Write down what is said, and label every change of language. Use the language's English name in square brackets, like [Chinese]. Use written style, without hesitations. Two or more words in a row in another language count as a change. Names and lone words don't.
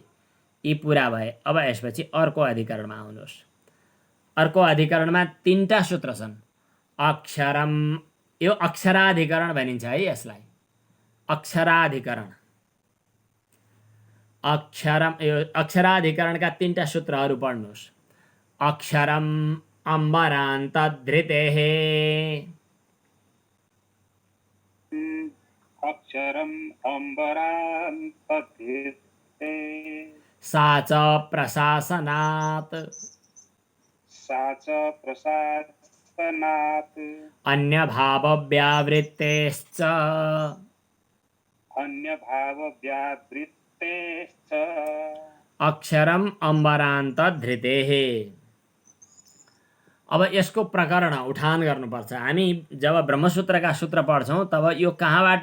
[Nepali] यी पुरा भए अब यसपछि अर्को अधिकरणमा आउनुहोस् अर्को अधिकरणमा तीनटा सूत्र छन् अक्षरम यो अक्षराधिकरण भनिन्छ है यसलाई अक्षराधिकरण अक्षरम यो अक्षराधिकरणका तीनटा सूत्रहरू पढ्नुहोस् [Sanskrit] अक्षरम अम्बरान्त धृतेहे अक्षरम अम्बरान्तधृते सा च प्रशासनात् सा च प्रशासनात् अन्यभावव्यावृत्तेश्च अन्यभावव्यावृत्तेश्च अक्षरम अम्बरान्त धृतेहे [Nepali] अब यसको प्रकरण उठान गर्नुपर्छ हामी जब ब्रह्मसूत्रका सूत्र पढ्छौँ तब यो कहाँबाट